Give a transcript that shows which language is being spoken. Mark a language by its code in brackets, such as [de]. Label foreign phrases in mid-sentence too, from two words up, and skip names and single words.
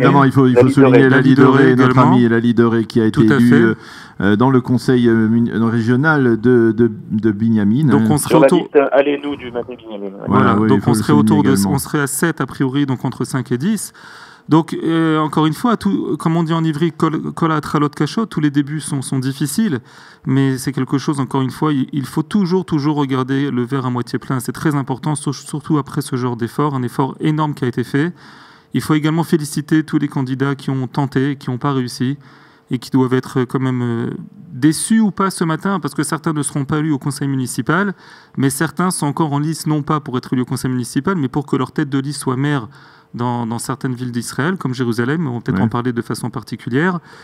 [fr] Évidemment, il faut souligner Lali Doré, notre ami Lali Doré, qui a été élu dans le conseil régional de Binyamin. Donc on serait sur la liste Alenu du matin Binyamin. Voilà, oui, donc on serait à 7 a priori, donc entre 5 et 10. Donc, encore une fois, comme on dit en ivri, [he] כל ההתחלות קשות, [fr] tous les débuts sont difficiles, mais c'est quelque chose, encore une fois, il faut toujours regarder le verre à moitié plein. C'est très important, surtout après ce genre d'effort, un effort énorme qui a été fait. Il faut également féliciter tous les candidats qui ont tenté, qui n'ont pas réussi, et qui doivent être quand même déçus ou pas ce matin, parce que certains ne seront pas élus au conseil municipal, mais certains sont encore en lice, non pas pour être élus au conseil municipal, mais pour que leur tête de liste soit maire dans certaines villes d'Israël, comme Jérusalem, on va peut-être en parler de façon particulière.